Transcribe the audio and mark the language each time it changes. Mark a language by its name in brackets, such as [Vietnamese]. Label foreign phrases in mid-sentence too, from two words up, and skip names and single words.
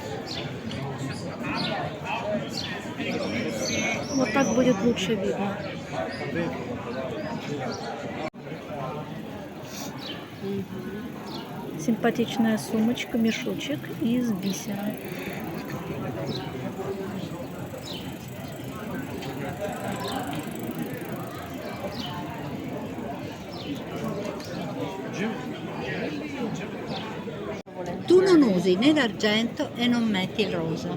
[Russian] Вот так будет лучше видно. Симпатичная сумочка, мешочек из бисера. [Italian] Tu non usi né l'argento e non metti il rosa.